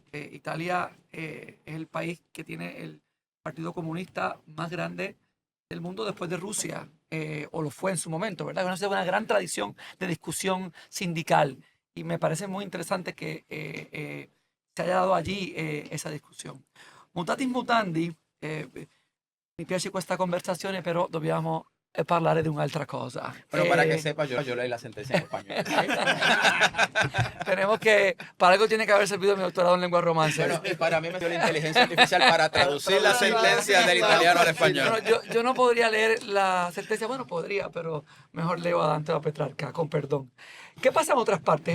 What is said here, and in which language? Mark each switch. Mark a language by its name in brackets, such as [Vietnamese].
[Spanish] Italia es el país que tiene el Partido Comunista más grande del mundo después de Rusia, o lo fue en su momento, ¿verdad? Es una gran tradición de discusión sindical, y me parece muy interesante que se haya dado allí [Italian] essa discussione. Mutatis mutandi, mi piace questa conversazione, però dobbiamo parlare di un'altra cosa. [Spanish] Pero para que sepa, yo leí la sentencia en español. Tenemos que, para algo tiene que haber servido mi doctorado en lengua romance. Bueno, y para mí me dio la inteligencia artificial para traducir la sentencia del italiano al español. Bueno, yo no podría leer la sentencia, bueno, podría, pero mejor leo a Dante o a Petrarca, con perdón. ¿Qué pasa en otras partes?